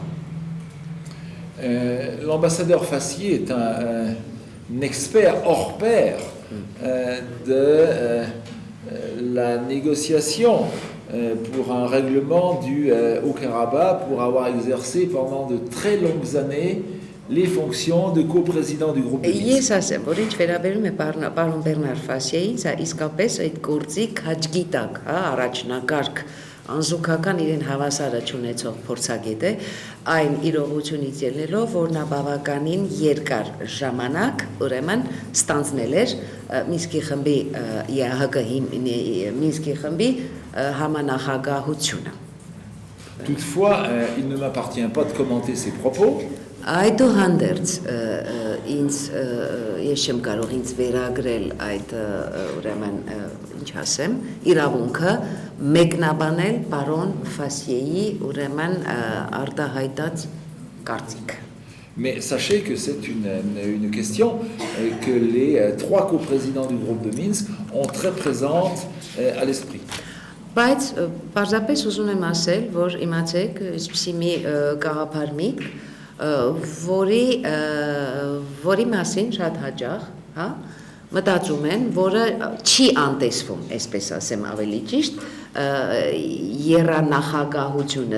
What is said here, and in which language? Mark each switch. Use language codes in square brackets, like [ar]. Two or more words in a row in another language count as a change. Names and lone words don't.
[fr] L'ambassadeur Fassier est un expert hors pair de la négociation pour un règlement du Haut-Karabakh, pour avoir exercé pendant de très longues années les fonctions de coprésident du groupe de Minsk. [hy] Ես ասեմ, որ ինչ վերաբերում է պարոն Բերնար Ֆասիեին, սա իսկապես այդ գործի քաջգիտակ, առաջնակարգ անզուգական իրեն հավասարը չունեցող փորձագետ է, այն իրողությունից ելնելով, որ նա բավականին երկար ժամանակ ուրեմն ստանձնել էր Մինսկի խմբի Մինսկի խմբի համանախագահությունը։ [fr] Toutefois, il ne m'appartient pas de commenter ses propos. [hy] Այդուհանդերձ ինձ ես չեմ կարող ինձ վերագրել այդ ուրեմն ինչ ասեմ իրավունքը մեկնաբանել պարոն Ֆասիեի ուրեմն արտահայտած կարծիքը։ [fr] Mais sachez que c'est une question que les trois coprésidents du groupe de Minsk ont très présente à l'esprit. [hy] Բայց պարզապես ուզում եմ ասել, որ իմացեք, այսպիսի մի գաղափար միտք, որի մասին շատ հաճախ, հա, մտածում են, որը չի անտեսվում, այսպես ասեմ ավելի ճիշտ, եռանախագահությունը